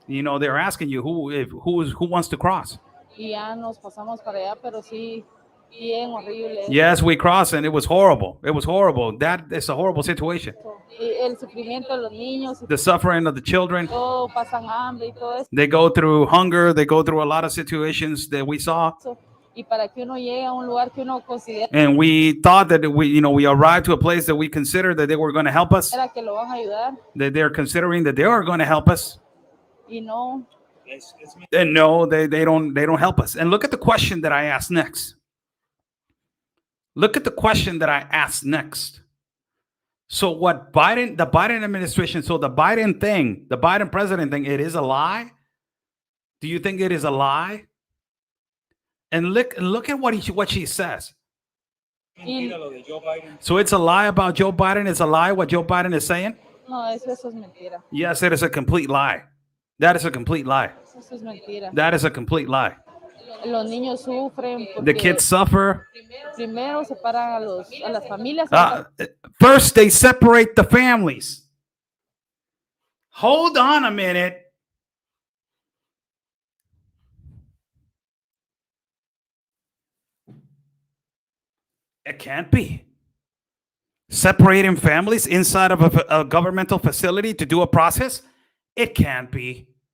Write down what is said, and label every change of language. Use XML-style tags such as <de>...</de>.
<en>You know, they're asking you who wants to cross.</en> <es>Y ya nos pasamos para allá, pero sí, bien horrible.</es> <en>Yes, we crossed, and it was horrible. It was horrible. That is a horrible situation.</en> <es>Y el sufrimiento de los niños, y</es> <en>The suffering of the children.</en> <es>todo, pasan hambre y todo</es> <en>They go through hunger. They go through a lot of situations that we saw.</en> <es>eso. Y para que uno llegue a un lugar que uno considera</es> <en>And we thought that we arrived to a place that we considered that they were going to help us,</en> <es>que lo van a ayudar,</es> <en>that they're considering that they are going to help us.</en> <es>y no.</es> <en>And no, they don't help us. And look at the question that I asked next. Look at the question that I asked next. So what the Biden administration, so the Biden thing, the Biden president thing, it is a lie? Do you think it is a lie? And look at what she says. So it's a lie about Joe Biden. It's a lie what Joe Biden is saying?</en> <es>No, eso es mentira.</es> <en>Yes, it is a complete lie. That is a complete lie.</en> <es>Eso es mentira.</es> <en>That is a complete lie.</en> <es>Los niños sufren</es> <en>The</en> <es>porque</es> <en>kids suffer.</en> <es>primero separan a las familias.</es> <en>First, they separate the families. Hold on a minute. It can't be. Separating families inside of a governmental facility to do a process? It can't be.</en>